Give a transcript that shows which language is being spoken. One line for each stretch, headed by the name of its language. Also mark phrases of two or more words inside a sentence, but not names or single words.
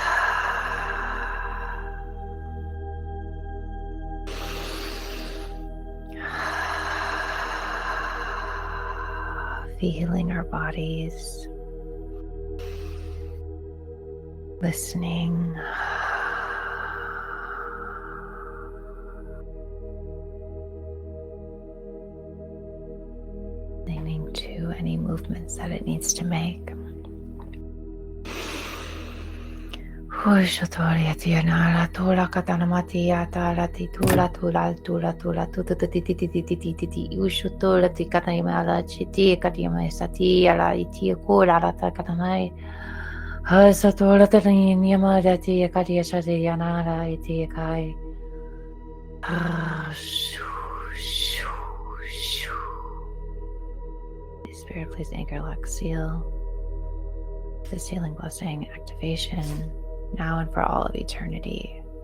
English: Feeling our bodies, listening, listening to any movements that it needs to make. Ushotoria tianara tola katanamatia tarati tula tula tula tula tututititititititi ushotola tikatanimala chiti katima sati ala itia kura la katanai hasatola taniyama dati katia sati yanara itia kai. Spirit, please anchor, lock, seal. The sealing blessing activation now and for all of eternity.